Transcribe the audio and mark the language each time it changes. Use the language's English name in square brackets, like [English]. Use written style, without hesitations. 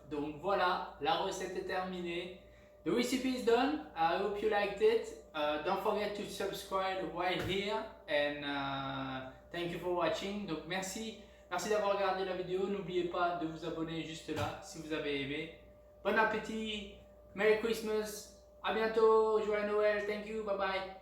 [French] Donc voilà, la recette est terminée. [English] The recipe is done. I hope you liked it. Don't forget to subscribe right here. And thank you for watching. [French] Donc merci d'avoir regardé la vidéo. N'oubliez pas de vous abonner juste là si vous avez aimé. Bon appétit, [English] Merry Christmas, [French] à bientôt, joyeux Noël, [English] thank you, bye bye.